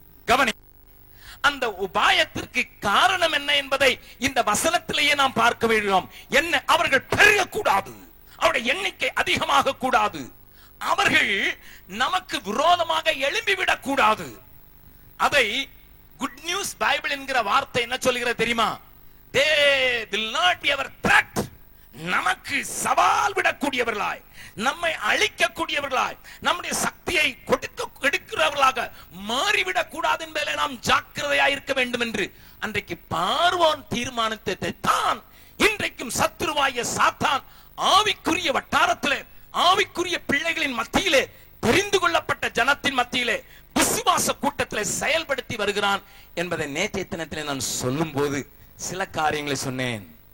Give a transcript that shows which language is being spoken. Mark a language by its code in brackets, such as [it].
[ta] கவனி, அந்த உபாயத்திற்கு காரணம் என்ன என்பதை இந்த வசனத்திலேயே நாம் பார்க்க வேண்டும். என்ன? அவர்கள் பெருகக்கூடாது, அவருடைய எண்ணிக்கை அதிகமாக கூடாது, அவர்கள் நமக்கு விரோதமாக எழும்பிவிடக் கூடாது. அதை குட் நியூஸ் பைபிள் என்கிற வார்த்தை என்ன சொல்கிறது தெரியுமா? [en] They will not be our threat. [ta] நமக்கு சவால் விடக்கூடியவர்களாய், நம்மை அழிக்கக்கூடியவர்களாய், நம்முடைய சக்தியை கொடுக்கிறவர்களாக மாறிவிடக் கூடாது என்பதிலே நாம் ஜாக்கிரதையாய் இருக்க வேண்டும் என்று அன்றைக்கு பார்வோன் தீர்மானித்ததை தான் இன்றைக்கும் சத்துருவாய சாத்தான் ஆவிக்குரிய வட்டாரத்திலே, ஆவிக்குரிய பிள்ளைகளின் மத்தியிலே, தெரிந்து கொள்ளப்பட்ட ஜனத்தின் மத்தியிலே, விசுவாச கூட்டத்திலே செயல்படுத்தி வருகிறான் என்பதை நேற்றைய தினத்திலே நான் சொல்லும் போது சில காரியங்களை சொன்னேன்.